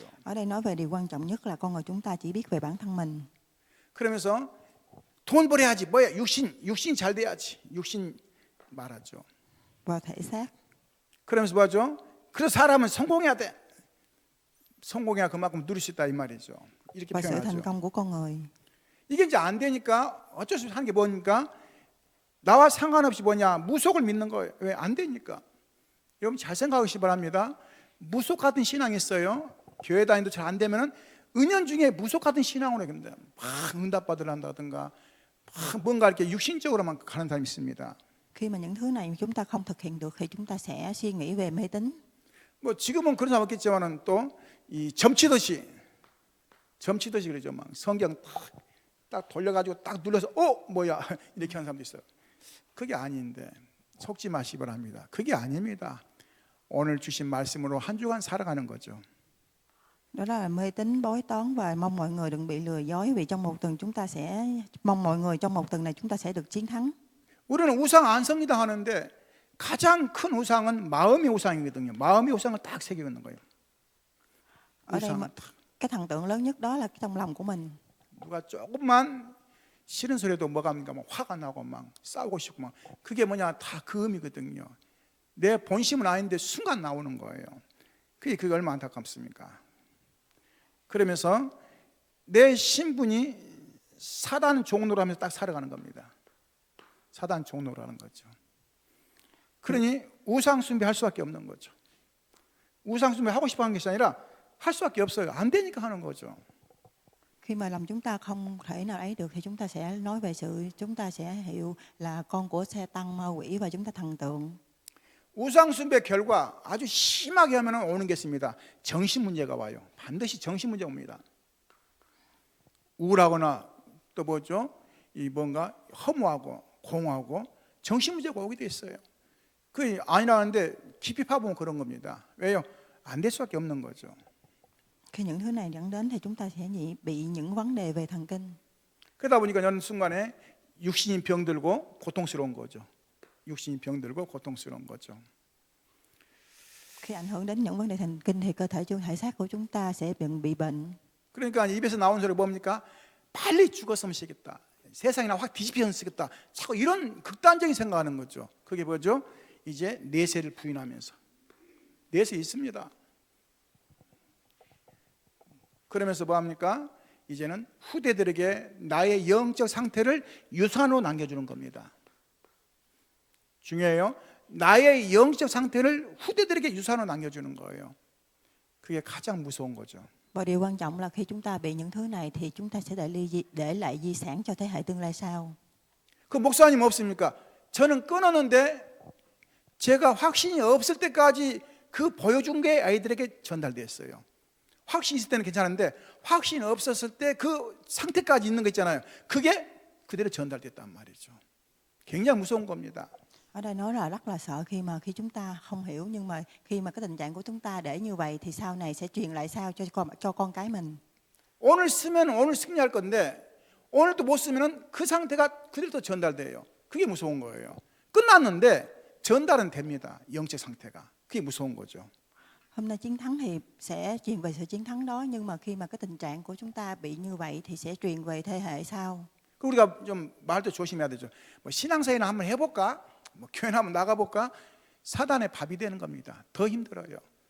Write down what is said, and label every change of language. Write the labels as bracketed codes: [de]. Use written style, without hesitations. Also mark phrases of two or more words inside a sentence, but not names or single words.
[vi] Ở đây nói về điều quan trọng nhất là con người chúng ta chỉ biết về bản thân mình. [ko] 그러면서 돈 벌어야지, 뭐야, 육신 잘 돼야지, 육신 말하죠. [vi] Và thể xác. [ko] 그러면서 뭐죠? 그래서 사람은 성공해야 돼. 성공해야 그만큼 누릴 수 있다 이 말이죠. 이렇게 [vi] Và sự thành [ko] 표현하죠. [vi] công của con người. [ko] 이게 이제 안 되니까 어쩔 수 없이 하는 게 뭡니까? 나와 상관없이 무속을 믿는 거예요. 왜? 안 되니까. 여러분 잘 생각하시기 바랍니다. 무속 같은 신앙이 있어요. 교회 다니도 잘 안 되면은 은연중에 무속 같은 신앙으로 근데 막 응답받으려 한다든가 막 뭔가 이렇게 육신적으로만 가는 사람이 있습니다. [vi] Khi mà những thứ này chúng ta không thực hiện được thì chúng ta sẽ suy nghĩ về mê tín. [ko] 뭐 지금은 그런 사람 없겠지만은 또 이 점치듯이 그러죠. 막 성경 딱 돌려가지고 딱 눌러서 뭐야 이렇게 하는 사람도 있어요. 그게 아닌데 속지 마시기 바랍니다. 그게 아닙니다. 오늘 주신 말씀으로 한 주간 살아가는 거죠. [vi] Đó là mê tín, bói toán, và mong mọi người đừng bị lừa dối, vì trong một tuần chúng ta sẽ mong mọi người trong một tuần này chúng ta sẽ được chiến thắng. [ko] 우리는 우상 안 섭니다 하는데 가장 큰 우상은 마음의 우상이거든요. 마음의 우상을 딱 새기고 있는 거예요. [vi] Ở đây cái thần tượng lớn nhất đó là cái trong lòng của mình. [ko] 누가 조금만 싫은 소리도 뭐갑니까? 막 화가 나고 막 싸우고 싶고 막 그게 다 그 의미거든요. 내 본심은 아닌데 순간 나오는 거예요. 그게 얼마나 안타깝습니까? 그러면서 내 신분이 사단 종로로 하면서 딱 살아가는 겁니다. 사단 종로로 하는 거죠. 그러니 우상 숭배할 수밖에 없는 거죠. 우상 숭배 하고 싶어 하는 것이 아니라 할 수밖에 없어요. 안 되니까 하는 거죠. [vi] Khi mà lòng chúng ta không thể nào ấy được thì chúng ta sẽ nói về sự chúng ta sẽ hiểu là con của Sa-tan, ma quỷ và chúng ta thần tượng. [ko] 우상 숭배 결과 아주 심하게 하면 오는 게 있습니다. 정신 문제가 와요. 반드시 정신 문제가 옵니다. 우울하거나 또 뭐죠? 이 뭔가 허무하고 공허하고 정신 문제가 오게 돼 있어요. 그게 아니라는데 깊이 파보면 그런 겁니다. 왜요? 안 될 수밖에 없는 거죠. [vi] Khi những thứ này dẫn đến thì chúng ta sẽ bị những vấn đề về thần kinh. [ko] 그러다 보니까 어느 순간에 육신이 병들고 고통스러운 거죠. 육신이 병들고 고통스러운 거죠. [vi] Khi ảnh hưởng đến những vấn đề thần kinh thì cơ thể thể xác của chúng ta sẽ bị bệnh. [ko] 그러니까 입에서 나온 소리 뭡니까? 빨리 죽었으면 쓰겠다. 세상이나 확 뒤집혔으면 쓰겠다. 자꾸 이런 극단적인 생각하는 거죠. 그게 뭐죠? 이제 내세를 부인하면서. 내세 있습니다. 그러면서 뭐합니까? 이제는 후대들에게 나의 영적 상태를 유산으로 남겨주는 겁니다. 중요해요. 나의 영적 상태를 후대들에게 유산으로 남겨주는 거예요. 그게 가장 무서운 거죠. [vi] Và điều quan trọng là khi chúng ta bị những thứ này thì chúng ta sẽ để lại di sản cho thế hệ tương lai sau. [ko] 그 목사님 없습니까? 저는 끊었는데 제가 확신이 없을 때까지 그 보여준 게 아이들에게 전달됐어요. 확신이 있을 때는 괜찮은데 확신이 없었을 때 그 상태까지 있는 거 있잖아요. 그게 그대로 전달됐단 말이죠. 굉장히 무서운 겁니다. [vi] Ở đây nói là rất là sợ khi chúng ta không hiểu, nhưng mà khi mà cái tình trạng của chúng ta để như vậy thì sau này sẽ truyền lại sau cho con cái mình. [ko] 오늘 쓰면 오늘 승리할 건데 오늘도 못 쓰면 그 상태가 그대로 또 전달돼요. 그게 무서운 거예요. 끝났는데 전달은 됩니다. 영적 상태가. 그게 무서운 거죠. [vi] Hôm nay chiến thắng thì sẽ truyền về sự chiến thắng đó, nhưng mà khi mà cái tình trạng của chúng ta bị như vậy thì sẽ truyền về thế hệ sau. [ko] 우리가 좀 말도 조심해야 되죠. 뭐 신앙생활이나 한번 해볼까? 뭐 교회 한번 나가볼까? 사단의 밥이 되는 겁니다. 더 힘들어요.